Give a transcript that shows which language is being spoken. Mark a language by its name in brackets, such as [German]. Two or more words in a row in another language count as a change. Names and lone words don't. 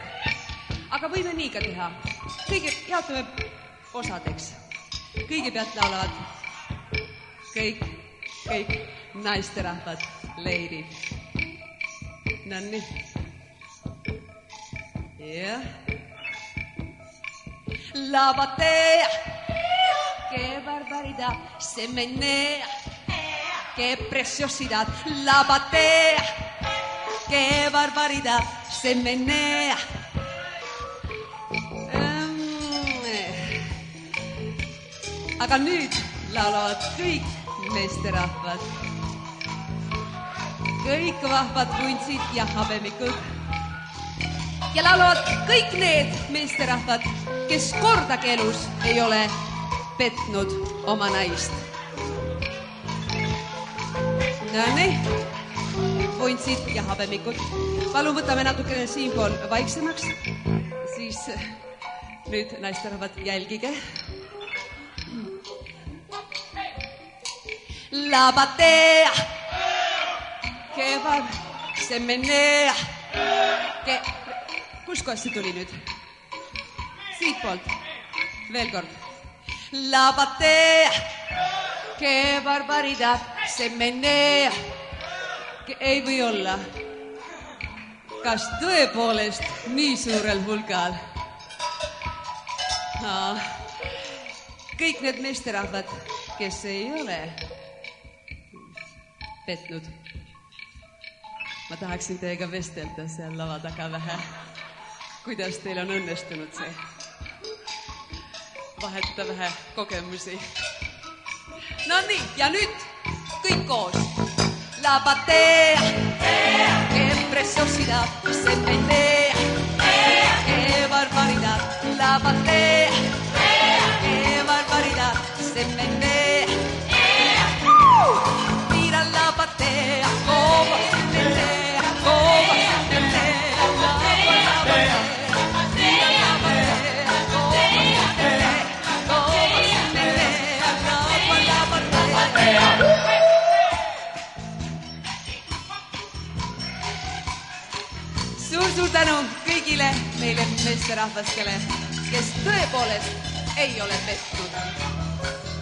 [Estonian] Aga võime nii ka teha. Kõige jaotame osadeks. Kõigepealt laulavad kõik naisterahvad, leidid. Nonii. Jah. [Spanish] La batea, qué barbaridad, se menea, qué preciosidad. La batea, qué barbaridad, se menea. [Estonian] Aga nüüd laulavad kõik meesterahvad, kõik vahvad vuntsid ja habemikud. Ja laulavad kõik need meesterahvad, kes kordagi elus ei ole petnud oma naist. Nonii, vuntsid ja habemikud. Palun võtame natukene siinpool vaiksemaks, siis nüüd naisterahvad jälgige. [Spanish] La batea, que va, se menea, que... [Estonian] Kus kohast see tuli nüüd? Siitpoolt. Veel kord. [Spanish] La batea, que barbaridad, se menea. [Estonian] Ei või olla. Kas tõepoolest nii suurel hulgal? Kõik need meesterahvad, kes ei ole petnud. Ma tahaksin teiega vestelda seal lava taga vähe. Kuidas teil on õnnestunud see? Vahetada vähe kogemusi. No nii, ja nüüd kõik koos. [Spanish] La batea, que preciosidad, se menea, que barbaridad. La batea, que barbaridad, se menea. Mira la batea, como se menea, como se menea. La batea. [Estonian] Suur tänu kõigile meile meesterahvastele, kes tõepoolest ei ole petnud.